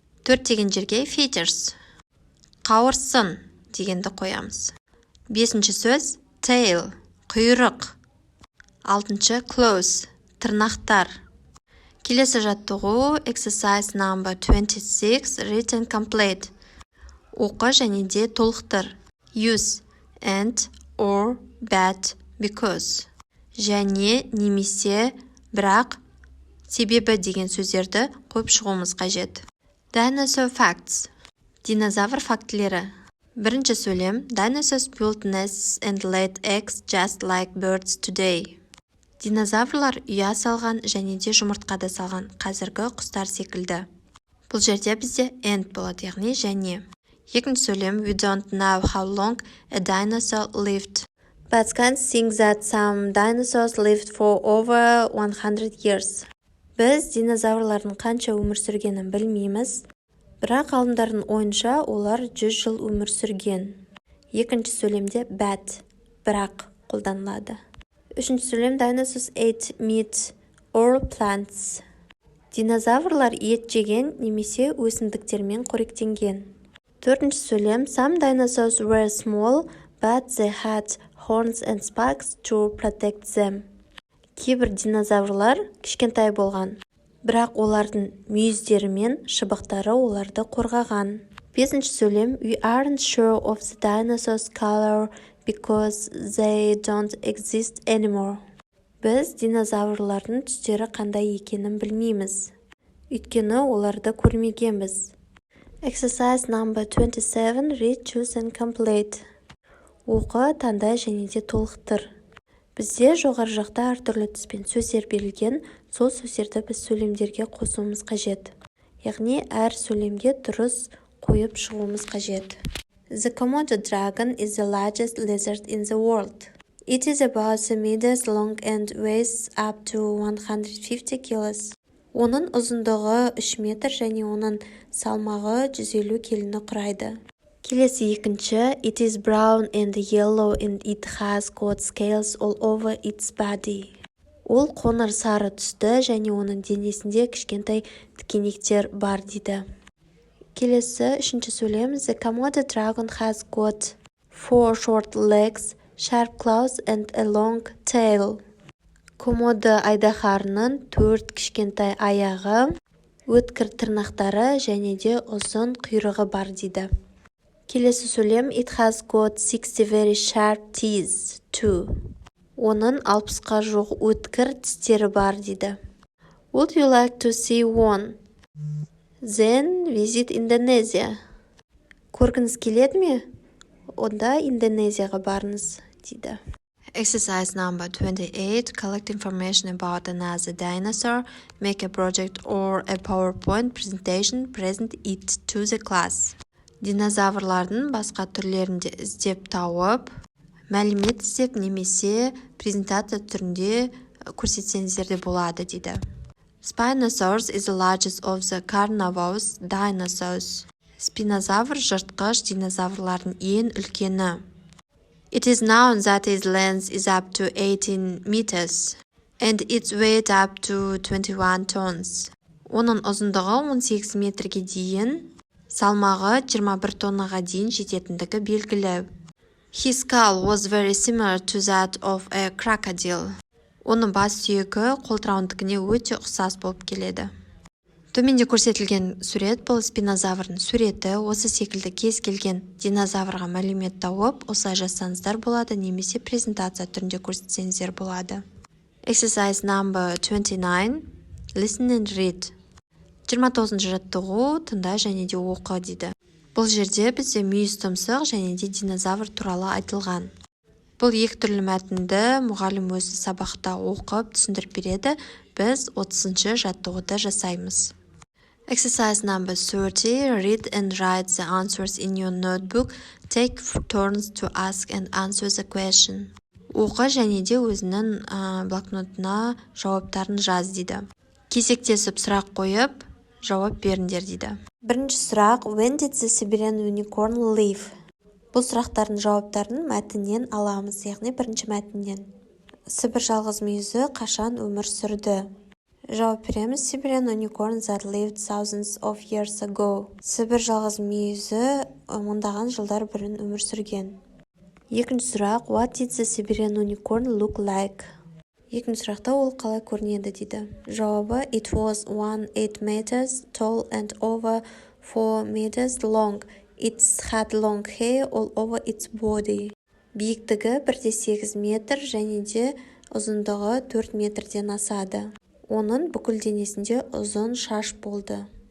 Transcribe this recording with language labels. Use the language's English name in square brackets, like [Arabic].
[Kazakh] 4 деген жерге feathers, қауырсын дегенді қоямыз. 5-ші сөз tail, құйрық. 6-ші claws, тырнақтар. Келесі жаттығу [English] exercise number 26, written complete. [Kazakh] Оқы және де толықтыр. [English] Use and or but because. [Kazakh] Және немесе бірақ себебі деген сөздерді қойып шығуымыз қажет. [English] Dinosaur facts. [Kazakh] Динозавр фактілері. Бірінші сөйлем [English] Dinosaurs built nests and laid eggs just like birds today. [Kazakh] Динозаврлар ұя салған және де жұмыртқада салған қазіргі құстар секілді. Бұл жерде бізде and болады, яғни және. Екінші сөйлем [English] We don't know how long a dinosaur lived. But scientists think that some dinosaurs lived for over 100 years. [Kazakh] Біз динозаврлардың қанша өмір сүргенін білмейміз, бірақ ғалымдардың ойынша олар 100 жыл өмір сүрген. Екінші сөйлемде but, бірақ қолданылады. Үшінші сөйлем [English] Dinosaurs ate meat or plants. [Kazakh] Динозаврлар ет жеген немесе өсімдіктермен қоректенген. Төртінші сөйлем [English] Some dinosaurs were small, but they had horns and spikes to protect them. [Kazakh] Кейбір динозаврлар кішкентай болған, бірақ олардың мүйіздері мен шыбықтары оларды қорғаған. Бесінші сөйлем. [English] We aren't sure of the dinosaurs' color because they don't exist anymore. [Kazakh] Біз динозаврлардың түстері қандай екенін білмейміз. Өйткені оларды көрмегенбіз. [English] Exercise number 27. Read, choose and complete. [Kazakh] Оқы, таңда және де толықтыр. Бізде жоғары жақта әртүрлі түспен сөздер берілген, сол сөздерді біз сөйлемдерге қосуымыз қажет. Яғни әр сөйлемге дұрыс қойып шығуымыз қажет. [English] The Komodo dragon is the largest lizard in the world. It is about 3 meters long and weighs up to 150 kilos. [Kazakh] Оның ұзындығы 3 метр және оның салмағы 150 келіні құрайды. Келесі екінші. [English] It is brown and yellow and it has got scales all over its body. [Kazakh] Ол қоңыр сары түсті және оның денесінде кішкентай тікенектер бар дейді. Келесі үшінші сөйлем. [English] The Komodo dragon has got 4 short legs, sharp claws and a long tail. [Kazakh] Комодо айдаһарының 4 кішкентай аяғы, өткір тырнақтары және де ұзын құйрығы бар дейді. Келесі сөйлем. [English] It has got 60 very sharp teeth too. [Kazakh] Оның 60-қа жоқ өткір тістері бар дейді. [English] Would you like to see one? Then visit Indonesia. [Kazakh] Көргіңіз келеді ме? Онда Индонезияға барыңыз дейді. [English] Exercise number 28. Collect information about another dinosaur. Make a project or a PowerPoint presentation. Present it to the class. [Kazakh] Динозаврлардың басқа түрлерінде іздеп тауып, мәлімет іздеп немесе презентация түрінде көрсетсеңіздер де болады дейді. [English] Spinosaurus is the largest of the carnivorous dinosaurs. [Kazakh] Спинозавр жыртқыш динозаврлардың ең үлкені. [English] It is known that its length is up to 18 meters and its weight up to 21 tons. [Kazakh] Оның ұзындығы 18 метрге дейін, салмағы 21 тоннаға дейін жететіндігі белгілі. [English] His skull was very similar to that of a crocodile. [Kazakh] Оның бас сүйегі қолтырауындікіне өте ұқсас болып келеді. Төменде көрсетілген сурет бұл спинозаврдың суреті. Осы секілді кез келген динозаврға мәлімет тауып, осылай жазсаңыздар болады, немесе презентация түрінде көрсетсеңіздер болады. [English] Exercise number 29. Listen and read. [Kazakh] 29-шы жаттығу. Тыңда және де оқы дейді. Бұл жерде бізде мүйіз тұмсық және де динозавр туралы айтылған. Бұл екі түрлі мәтінді мұғалім өзі сабақта оқып түсіндіріп береді. Біз 30-шы жаттығуды жасаймыз. [English] Exercise number 30. Read and write the answers in your notebook. Take turns to ask and answer the question. [Kazakh] Оқы және де өзінің блокнотына жауаптарын жаз дейді. Кезектесіп сұрақ қойып, жауап беріңдер дейді. Бірінші сұрақ. [English] When did the Siberian unicorn live? [Kazakh] Бұл сұрақтардың жауаптарын мәтіннен аламыз, яғни бірінші мәтіннен. Сібір жалғыз мүйізі қашан өмір сүрді? Жауап береміз. [English] Siberian unicorn that lived thousands of years ago. [Kazakh] Сібір жалғыз мүйізі мыңдаған жылдар бұрын өмір сүрген. Екінші сұрақ. [English] What did the Siberian unicorn look like? [Kazakh] Екінші сұрақта ол қалай көрінеді дейді. Жауабы. [English] It was 8 meters tall and over 4 meters long. It had long hair all over its body. [Kazakh] Биіктігі 1,8 метр және де ұзындығы 4 метрден асады. Оның бүкіл денесінде ұзын шаш болды.